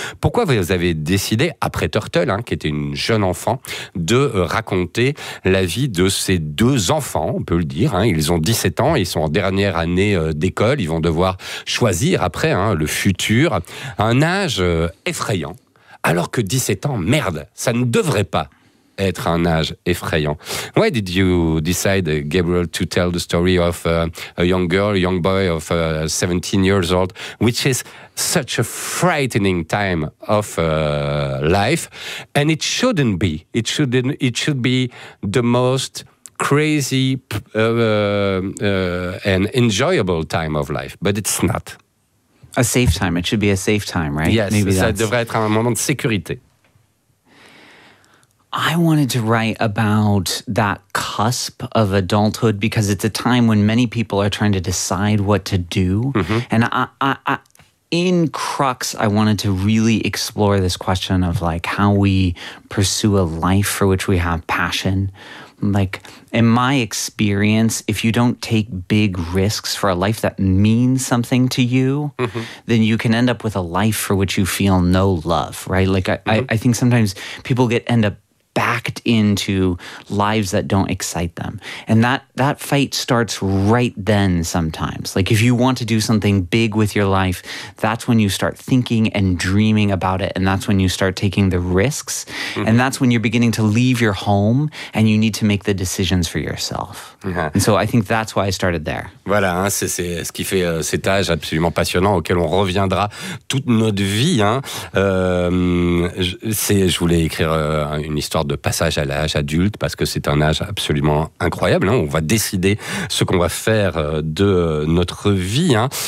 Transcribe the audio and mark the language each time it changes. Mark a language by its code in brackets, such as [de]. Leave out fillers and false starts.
[fr] Pourquoi vous avez décidé, après Turtle, hein, qui était une jeune enfant, de raconter la vie de ces deux enfants, on peut le dire, hein. Ils ont 17 ans, ils sont en dernière année d'école, ils vont devoir choisir après, hein, le futur, un âge effrayant. Alors que 17 ans, merde, ça ne devrait pas être un âge effrayant. [en] Why did you decide, Gabriel, to tell the story of a young girl, young boy of 17 years old, which is such a frightening time of life, and it shouldn't be. It should be the most crazy and enjoyable time of life, but it's not. A safe time. It should be a safe time, right? Yes, maybe [fr] ça devrait être un moment de sécurité. [en] I wanted to write about that cusp of adulthood because it's a time when many people are trying to decide what to do. Mm-hmm. And I wanted to really explore this question of like how we pursue a life for which we have passion. Like, in my experience, if you don't take big risks for a life that means something to you, mm-hmm. then you can end up with a life for which you feel no love, right? Like, I think sometimes people end up backed into lives that don't excite them. And that fight starts right then sometimes. Like, if you want to do something big with your life, that's when you start thinking and dreaming about it, and that's when you start taking the risks, mm-hmm. and that's when you're beginning to leave your home and you need to make the decisions for yourself. Mm-hmm. And so I think that's why I started there. [fr] Voilà, hein, c'est ce qui fait cet âge absolument passionnant auquel on reviendra toute notre vie. Hein. Je voulais écrire une histoire de passage à l'âge adulte, parce que c'est un âge absolument incroyable. Hein. On va décider ce qu'on va faire de notre vie. Hein.